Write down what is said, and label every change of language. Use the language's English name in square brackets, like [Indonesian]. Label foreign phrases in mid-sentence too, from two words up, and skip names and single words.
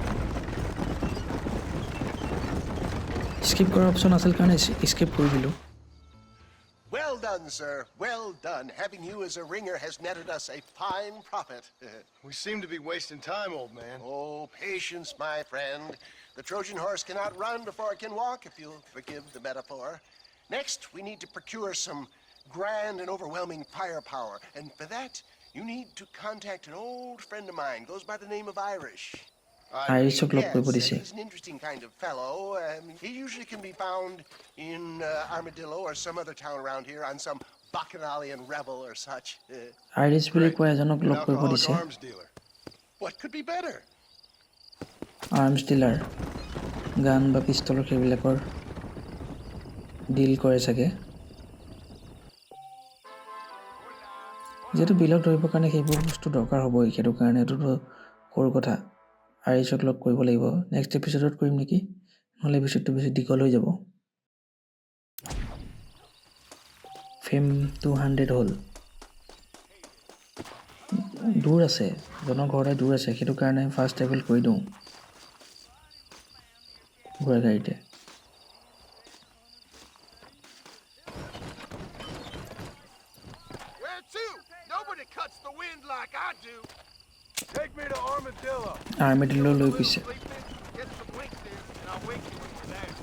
[Assamese] স্কিপ কৰাৰ অপশ্যন আছিল কাৰণে স্কিপ কৰি দিলোঁ [English] done, sir. Well done. Having you as a ringer has netted us a fine profit. We seem to be wasting time, old man. Oh, patience, my friend. The Trojan horse cannot run before it can walk, if you'll forgive the metaphor. Next, we need to procure some grand and overwhelming firepower. And for that, you need to contact an old friend of mine. Goes by the name of Irish. [Assamese] আইৰিছক লগ কৰিব দিছে [English] He's an interesting kind of fellow. He usually can be found in Armadillo or some other town around here on some bacchanalian revel or such. [Assamese] আইৰিছ বুলি কোৱা এজনক লগ কৰিব [English] Alcoholic [Assamese] দিছে [English] arms dealer. What could be better? arms dealer [Assamese] গান বা পিষ্টলৰ সেইবিলাকৰ ডিল কৰে চাগে যেহেতু বিলক ধৰিবৰ কাৰণে সেইবোৰ বস্তু দৰকাৰ হ'বই সেইটো কাৰণে এইটোতো সৰু কথা আইৰিছক লগ কৰিব লাগিব নেক্সট এপিছডত কৰিম নেকি নহ'লে এপিছডটো বেছি দীঘল হৈ যাব ফেম 200 হ'ল দূৰ আছে জনৰ ঘৰতে দূৰ আছে সেইটো কাৰণে [English] fast travel [Assamese] কৰি দিওঁ ঘোঁৰা গাড়ীতে [English] Where to? Nobody cuts the wind like I do. Take me to Armadillo. [Assamese] আৰ্মিডিলৈ লৈ গৈছে [English] Get some winks in, and I'll wake you when you're there.